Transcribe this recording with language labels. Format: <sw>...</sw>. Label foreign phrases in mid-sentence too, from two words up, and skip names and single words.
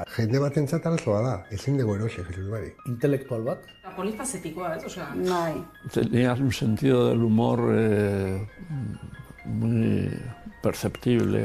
<eu>Jende batentzat arazoa da, ezin dugu erosi Jismari. Intelektual bat. Polifazetikoa,</eu> <es>¿ves? O sea,</es> <eu>bai.</eu> <es>Tenía un sentido del humor muy perceptible.</es>